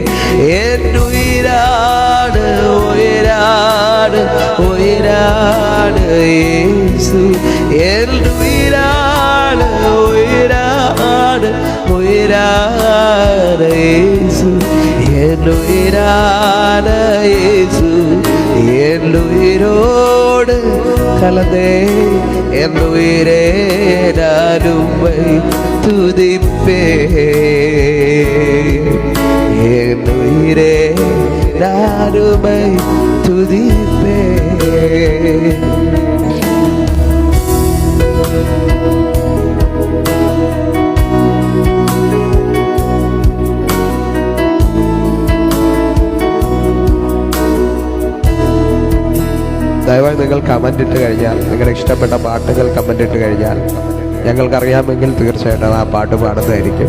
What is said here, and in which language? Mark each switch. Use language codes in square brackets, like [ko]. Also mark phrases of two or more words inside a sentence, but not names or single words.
[ta] என் உயிராடு உயிராடு உயிராடு இயேசு, என் உயிராடு உயிராடு உயிராடு இயேசு, என் உயிராடு இயேசு, என் உயிரோடு கலந்தே என் உயிரே நான் உம்மை துதிப்பேன். என் உயிரே நான் உம்மை துதிப்பேன். [ml] ദയവായി നിങ്ങൾ കമൻ്റ് ഇട്ട് കഴിഞ്ഞാൽ, നിങ്ങളുടെ ഇഷ്ടപ്പെട്ട പാട്ടുകൾ കമൻ്റ് ഇട്ട് കഴിഞ്ഞാൽ ഞങ്ങൾക്കറിയാമെങ്കിൽ തീർച്ചയായിട്ടും ആ പാട്ട് പാടുന്നതായിരിക്കും.